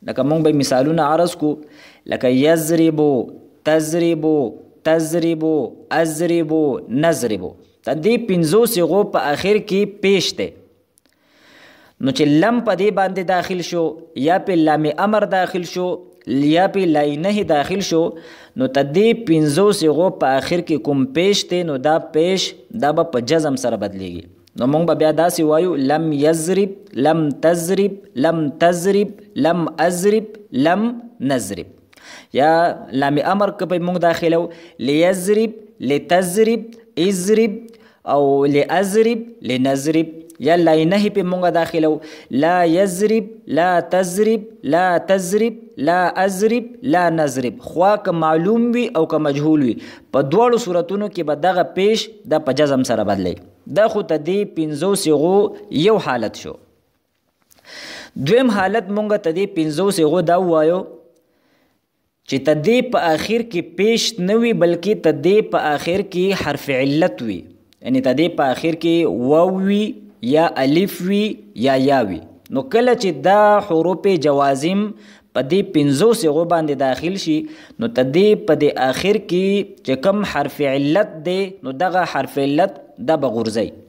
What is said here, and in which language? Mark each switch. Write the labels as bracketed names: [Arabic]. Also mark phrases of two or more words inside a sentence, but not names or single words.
[Pashto] لکه مونږ به مثالونه عرض کو لکه [Arabic] یضربو تضربو تضربو اضربو نضربو [Pashto] د دې پنځو صيغو په اخر کې پیش دی نو چې لم په دې باندې داخل شو یا په لام امر داخل شو یا په لای نه داخل شو نو د دې پنځو صيغو په اخر کې کوم پیش دی نو دا پیش دا به په جزم سره بدلیږي نو موږ به بیا داسې وایو [Arabic] لم یضرب لم تضرب لم تضرب لم اضرب لم نضرب [Pashto] یا لام امر که به موږ داخلو [Arabic] لیضرب لتضرب اضرب [Pashto] او [Arabic] لاضرب لنضرب [Pashto] یا لاینه په مونږه داخلو [Arabic] لا یضرب لا تضرب لا تضرب لا اضرب لا نضرب [Pashto] خوا که معلوم وي او که مجهول وي په دواړو صورتونو کې به دغه پیش د په جزم سره بدلی دا خو ته دې پنځو صيغو یو حالت شو دویم حالت مونږه ته دې پنځو صيغو دا ووایو چې ته دې په آخر کې پیش نه وي بلکې ته دې په آخر کې حرف علت وي یعنی ته دې په آخر کې واو وي یا الف وی یا وی نو کله چې دا حروف جوازم په دې پنځو صيغو باندې داخل شي نو ته دې په دې آخر کې چې کوم حرف علت دی نو دغه حرف علت دا به غورځي